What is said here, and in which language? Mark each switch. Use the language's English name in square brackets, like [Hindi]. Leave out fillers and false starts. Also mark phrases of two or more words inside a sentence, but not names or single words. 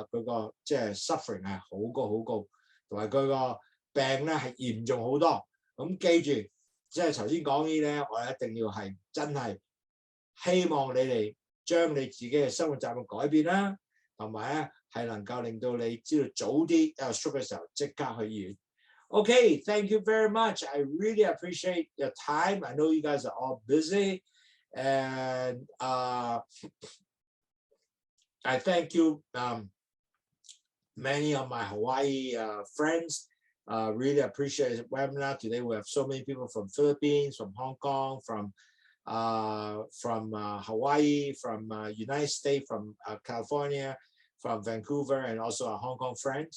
[Cantonese] 佢個即係 suffering 係好高好高，同埋佢個病咧係嚴重好多。咁記住，即係頭先講呢啲咧，我哋一定要係真係希望你哋將你自己嘅生活習慣改變啦，同埋咧係能夠令到你知道早啲有 stroke 嘅時候即刻去醫院。 [English] Okay, thank you very much. I really appreciate your time. I know you guys are all busy. And I thank you, many of my Hawaii friends. Really appreciate the webinar. Today we have so many people from Philippines, from Hong Kong, from Hawaii, from United States, from California, from Vancouver, and also our Hong Kong friends.